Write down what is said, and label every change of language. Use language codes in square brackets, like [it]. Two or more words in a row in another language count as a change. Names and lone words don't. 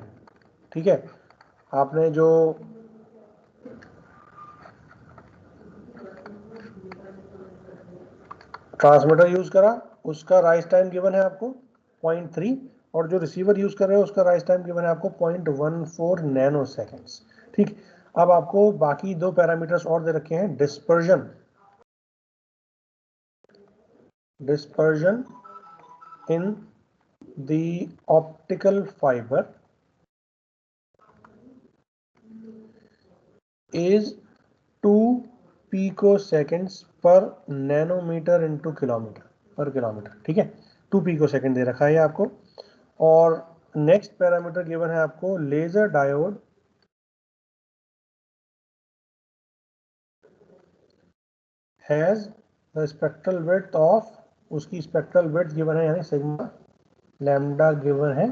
[hi] ठीक है, आपने जो ट्रांसमीटर यूज करा उसका [en] rise time given [hi] है आपको 0.3 और जो रिसीवर यूज कर रहे हो उसका [en] rise time given [hi] है आपको 0.14 [en] nano seconds. [hi] ठीक, अब आपको बाकी दो पैरामीटर्स और दे रखे हैं. [en] dispersion in the optical fiber is 2 picoseconds per nanometer into kilometer per kilometer. [hi] ठीक है, 2 picoseconds दे रखा है आपको. और [en] next parameter given [hi] है आपको [en] laser diode has the spectral width of, [hi] उसकी [en] spectral width given [hi] है यानी [en] sigma lambda given [hi] है.